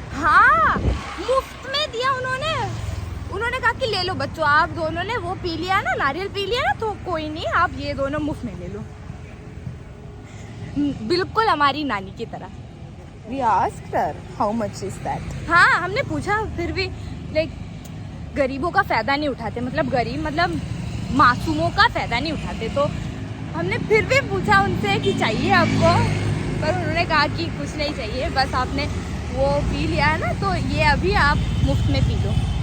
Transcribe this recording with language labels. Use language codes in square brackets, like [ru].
[hi] हाँ, मुफ्त में दिया उन्होंने कहा कि ले लो बच्चों, आप दोनों ने वो पी लिया ना, नारियल पी लिया ना, तो कोई नहीं, आप ये दोनों मुफ्त में ले लो. बिल्कुल हमारी नानी की तरह. [en] We asked her how much is that. [hi] हाँ, हमने पूछा, फिर भी लाइक गरीबों का फायदा नहीं उठाते, मतलब गरीब मतलब मासूमों का फायदा नहीं उठाते. तो हमने फिर भी पूछा उनसे कि चाहिए आपको, पर उन्होंने कहा कि कुछ नहीं चाहिए, बस आपने वो पी लिया है ना, तो ये अभी आप मुफ्त में पी लो.